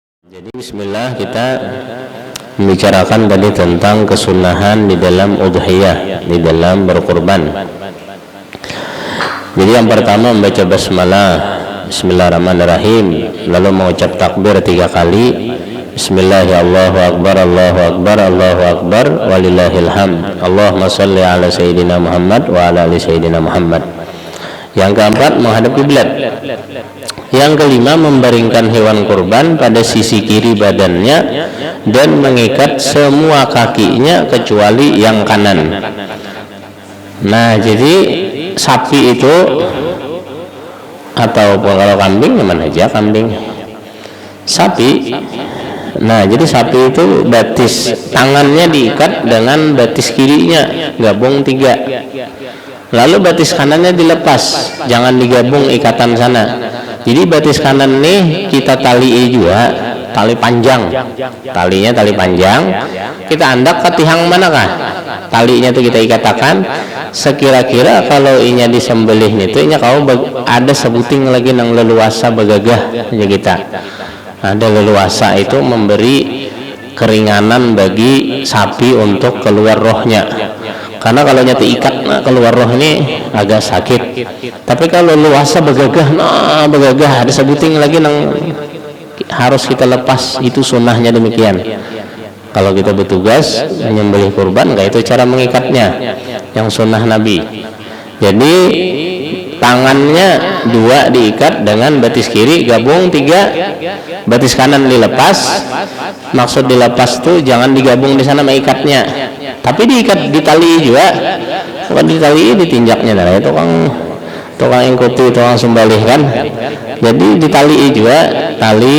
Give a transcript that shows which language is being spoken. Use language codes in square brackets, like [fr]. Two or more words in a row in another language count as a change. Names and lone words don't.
[id] Jadi bismillah, kita membicarakan tadi tentang kesunahan di dalam udhiyah, di dalam berkurban. Jadi yang pertama membaca basmalah, bismillahirrahmanirrahim, lalu mengucap takbir 3 kali. [ar] بسم الله الرحمن الرحيم الله أكبر الله أكبر ولله الحمد. اللهم صل على سيدنا محمد وعلى آل سيدنا محمد. [id] Yang keempat, menghadap kiblat. Yang kelima, membaringkan hewan kurban pada sisi kiri badannya dan mengikat semua kakinya kecuali yang kanan. Nah, jadi sapi itu atau kalau kambing, mana aja kambing, sapi. [bjn] Nah, jadi sapi itu batis tangannya diikat dengan batis kirinya, gabung 3. Lalu batis kanannya dilepas, jangan digabung ikatan sana. Jadi batis kanan nih kita tali juga, tali panjang, talinya tali panjang. Kita andak ke tihang manakah? Talinya itu kita ikatakan. Sekira-kira kalau inya disembelih itu, inya kau ada sebuting lagi nang leluasa begagah ya kita. Ada leluasa itu memberi keringanan bagi sapi untuk keluar rohnya. Karena kalau nyata ikat, nah, keluar roh ini agak sakit. Tapi kalau luasa begagah, nah begagah ada sebuting lagi nang harus kita lepas, itu sunnahnya demikian. Kalau kita bertugas menyembelih kurban, kayak itu cara mengikatnya, yang sunnah Nabi. Jadi tangannya 2 diikat dengan batis kiri, gabung 3, batis kanan dilepas. Maksud dilepas tuh jangan digabung di sana mengikatnya, tapi diikat, ditali juga. Bukan ditali, ditinjaknya dari tukang ikuti, tukang sembelih kan. Jadi ditali juga, tali.